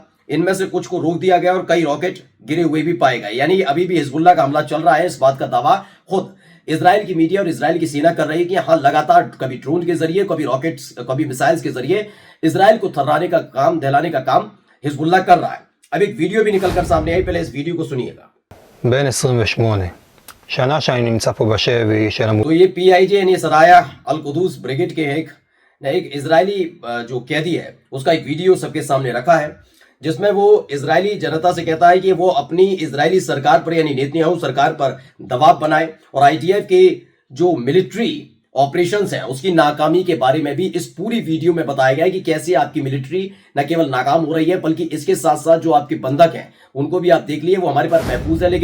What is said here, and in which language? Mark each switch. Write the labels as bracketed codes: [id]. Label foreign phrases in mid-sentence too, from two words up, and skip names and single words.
[hi] इनमें से कुछ को रोक दिया गया और कई रॉकेट गिरे हुए भी पाए गए। यानी अभी भी हिजबुल्लाह का हमला चल रहा है। इस बात का दावा खुद इजराइल की मीडिया और इजराइल की सेना कर रही है कि हाँ, लगातार कभी ड्रोन के जरिए, कभी रॉकेट्स, कभी मिसाइल्स के जरिए इजराइल को थर्राने का काम, दहलाने का काम हिजबुल्लाह कर रहा है। अब एक वीडियो भी निकल कर सामने आई, पहले इस वीडियो को सुनिएगा। [he] בן 28, שנה שאני נמצא פה בשבי של [hi] तो ये PIJ यानी सराया अल कुदूस ब्रिगेड के एक इजरायली जो कैदी है उसका एक वीडियो सबके सामने रखा है, जिसमें वो इजरायली जनता से कहता है कि वो अपनी इजरायली सरकार पर यानी नेतन्याहू सरकार पर दबाव बनाए और IDF के जो [en] military operations [hi] हैं उसकी नाकामी के बारे में भी इस पूरी वीडियो में बताया गया है कि कैसे आपकी मिलिट्री न केवल नाकाम हो रही है बल्कि इसके साथ साथ जो आपके बंधक हैं उनको भी आप देख लिए, वो हमारे पास महफूज है।